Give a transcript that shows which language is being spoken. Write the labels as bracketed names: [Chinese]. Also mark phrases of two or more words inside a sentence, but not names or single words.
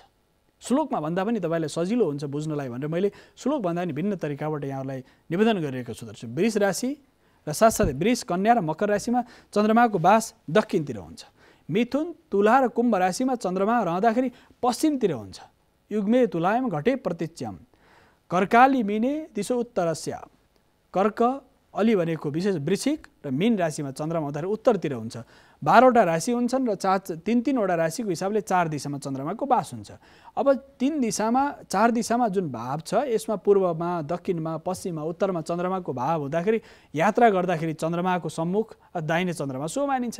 [Nepali] श्लोकमा भन्दा पनि तपाईँलाई सजिलो हुन्छ बुझ्नलाई भनेर मैले श्लोक भन्दा पनि भिन्न तरिकाबाट यहाँहरूलाई निवेदन गरिरहेको छु दर्शक। वृष राशि र साथसाथै वृष, कन्या र मकर राशिमा चन्द्रमाको बास दक्षिणतिर हुन्छ। मिथुन, तुला र कुम्भ राशिमा चन्द्रमा रहँदाखेरि पश्चिमतिर हुन्छ। [Sanskrit] युग्मे तुलायम घटे प्रतीच्यम, कर्काली मिने दिशो उत्तरस्य। [Nepali] कर्क, अलि भनेको विशेष वृश्चिक र मीन राशिमा चन्द्रमा हुँदाखेरि उत्तरतिर हुन्छ। 12वटा राशि हुन्छन् र 3-3वटा राशिको हिसाबले 4 दिशामा चन्द्रमाको बास हुन्छ। अब 3 दिशामा, 4 दिशामा जुन भाव छ यसमा पूर्वमा, दक्षिणमा, पश्चिममा, उत्तरमा चन्द्रमाको भाव हुँदाखेरि यात्रा गर्दाखेरि चन्द्रमाको सम्मुख दाहिने चन्द्रमा सो मानिन्छ।